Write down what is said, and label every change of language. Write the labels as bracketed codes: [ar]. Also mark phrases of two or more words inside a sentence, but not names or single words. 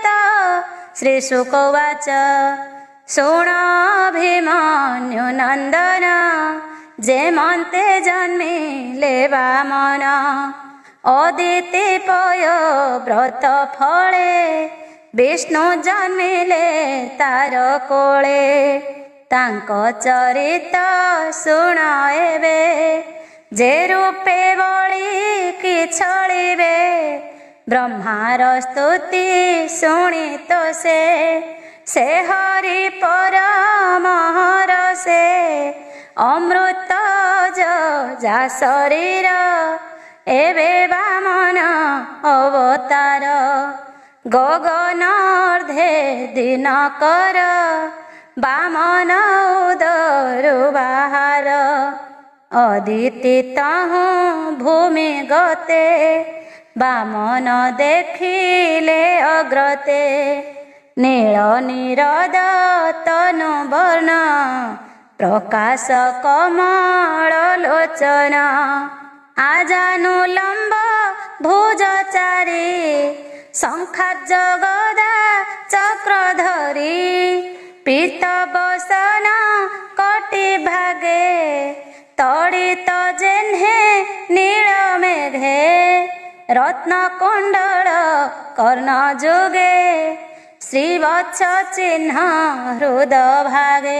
[sa] श्री शुक उवाच [or] ଶୁଣ ଭୀମନ୍ୟୁ ନନ୍ଦନ ଯେମନ୍ତେ ଜନ୍ମିଲେ ବାମନ ଅଦିତି ପୟ ବ୍ରତ ଫଳେ ବିଷ୍ଣୁ ଜନ୍ମିଲେ ତାର କୋଳେ। ତାଙ୍କ ଚରିତ ଶୁଣ ଏବେ ଯେ ରୂପେ ବଳି କି ଛଳିବେ ବ୍ରହ୍ମାର ସ୍ତୁତି ଶୁଣି ତ ସେ ହରି ପରମ ରସେ ଅମୃତ ଯା ଶରୀର ଏବେ ବାମନ ଅବତାର। ଗଗନାର୍ଦ୍ଧେ ଦିନକର ବାମନ ଉଦରୁ ବାହାର ଅଦିତି ତହୁଁ ଭୂମି ଗତେ ବାମନ ଦେଖିଲେ ଅଗ୍ରତେ। ନୀଳ ନୀରଦ ତନୁ ବର୍ଣ୍ଣ ପ୍ରକାଶ କମଳ ଲୋଚନ ଆଜାନୁଲମ୍ବ ଭୁଜଚାରୀ ଶଙ୍ଖାବ୍ଜ ଗଦା ଚକ୍ରଧାରୀ ପୀତ ବସନ କଟି ଭାଗେ ତଡ଼ିତ ଯେହ୍ନେ ନୀଳ ମେଘେ ରତ୍ନ କୁଣ୍ଡଳ କର୍ଣ୍ଣ ଯୁଗେ ଶ୍ରୀବତ୍ସ ଚିହ୍ନ ହୃଦ ଭାଗେ।